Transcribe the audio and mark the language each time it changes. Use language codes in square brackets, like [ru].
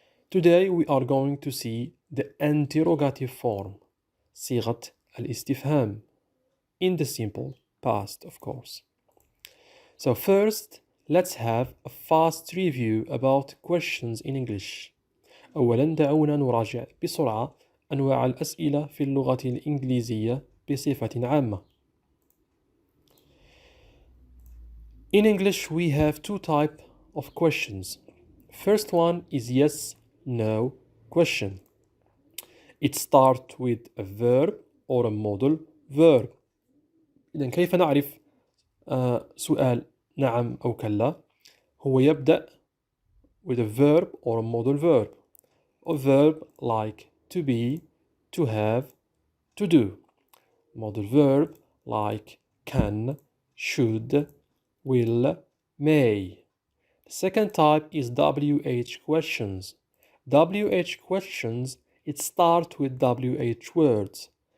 [en] Today we are going to see the interrogative form, [ar] صيغة الاستفهام, [en] in the simple past, of course. So first, let's have a fast review about questions in English. [ar] أولا دعونا نراجع بسرعة أنواع الأسئلة في اللغة الإنجليزية بصفة عامة. [en] In English we have two types of questions. First one is yes, no question. It starts with a verb or a modal verb. [ar] إذن كيف نعرف سؤال نعم أو كلا؟ هو يبدأ [en] with a verb or a modal verb. A verb like to be, to have, to do. Modal verb like can, should, will, may. The second type is WH questions. WH questions, it starts with WH words.